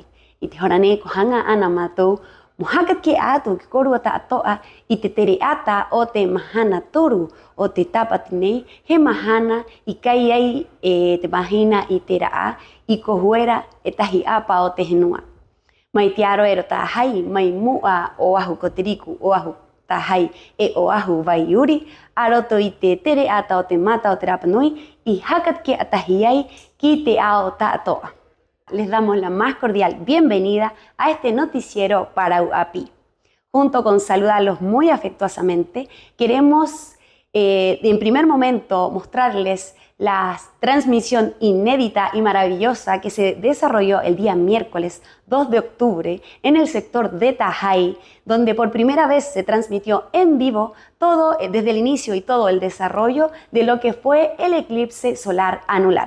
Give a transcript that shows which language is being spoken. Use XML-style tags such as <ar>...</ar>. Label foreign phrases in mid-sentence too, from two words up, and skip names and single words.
<rap>Iti horane ko hanga ana matu muhakat ke atu ki korua ta'atoa i te tere ata o te mahana toru o te tapati nei he mahana i kai ai te mahina i te raa i ko huera e tahi apa o te henua. Mai te aroero tahai, mai mua o ahu kotiriku, o ahu tahai e o ahu vai uri, aroto i te tere ata o te mata o te Rapanui, i hakat ke atahi ai ki te ao ta'atoa.</rap> <es>Les damos la más cordial bienvenida a este noticiero Parauapí. Junto con saludarlos muy afectuosamente, queremos en primer momento mostrarles la transmisión inédita y maravillosa que se desarrolló el día miércoles 2 de octubre en el sector de Tajay, donde por primera vez se transmitió en vivo todo desde el inicio y todo el desarrollo de lo que fue el eclipse solar anular.</es>